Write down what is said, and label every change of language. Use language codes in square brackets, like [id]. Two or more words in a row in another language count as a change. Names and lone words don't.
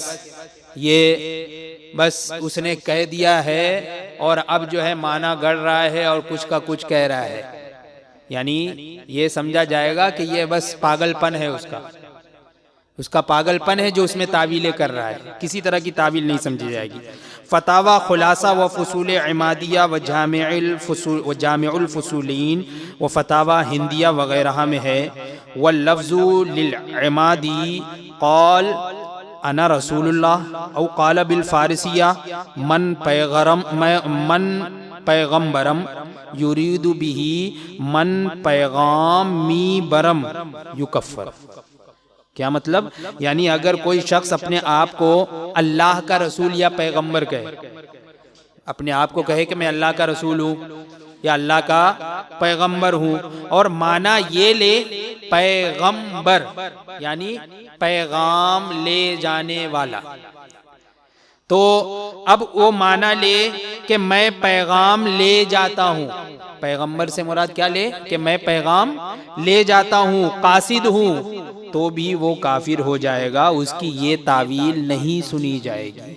[ur] بس اس نے کہہ دیا ہے اور اب جو ہے معنی گڑ رہا ہے اور کچھ کا کچھ کہہ رہا ہے، یعنی یہ سمجھا جائے گا کہ یہ بس پاگل پن ہے، اس کا پاگل پن ہے جو اس میں تعویلیں کر رہا ہے، کسی طرح کی تعویل نہیں سمجھی جائے گی۔ فتاوی خلاصہ و فصول عمادیہ و جامع الفصولین و فتاوی ہندیہ وغیرہ میں ہے [ar] واللفظ للعمادی قال انا رسول اللہ او قال بالفارسیہ [fa] من پیغمبرم [ar] یرید به [fa] من پیغامی برم [ur] یکفر، کیا مطلب؟ یعنی اگر کوئی شخص اپنے آپ کو اللہ کا رسول یا پیغمبر کہے، اپنے آپ کو کہے کہ میں اللہ کا رسول ہوں یا اللہ کا پیغمبر ہوں، اور معنی یہ لے پیغمبر یعنی پیغام لے جانے والا، تو اب وہ معنی لے کہ میں پیغام لے جاتا ہوں، پیغمبر سے مراد کیا لے کہ میں پیغام لے جاتا ہوں، قاصد ہوں، تو بھی وہ کافر ہو جائے گا، اس کی یہ تعویل نہیں سنی جائے گی۔